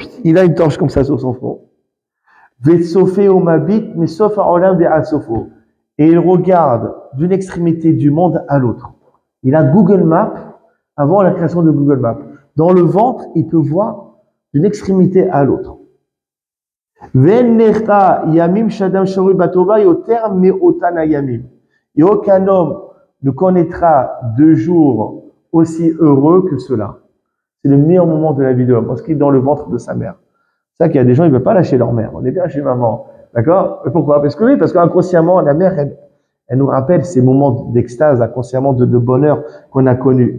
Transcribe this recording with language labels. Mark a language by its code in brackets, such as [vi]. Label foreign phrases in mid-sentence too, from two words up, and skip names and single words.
[fr] Il a une torche comme ça sur son front. Et il regarde d'une extrémité du monde à l'autre. Il a Google Maps avant la création de Google Maps. Dans le ventre, il peut voir d'une extrémité à l'autre. [he] ואין לך ימים שאדם שרוי בטובה יותר מאותן הימים. [fr] Et aucun homme ne connaîtra 2 jours aussi heureux que cela. C'est le meilleur moment de la vie de l'homme, parce qu'il est dans le ventre de sa mère. C'est ça qu'il y a des gens, ils ne veulent pas lâcher leur mère. On est bien chez maman. D'accord? Pourquoi? Parce que oui, parce qu'inconsciemment, la mère, elle nous rappelle ces moments d'extase, inconsciemment de bonheur qu'on a connus.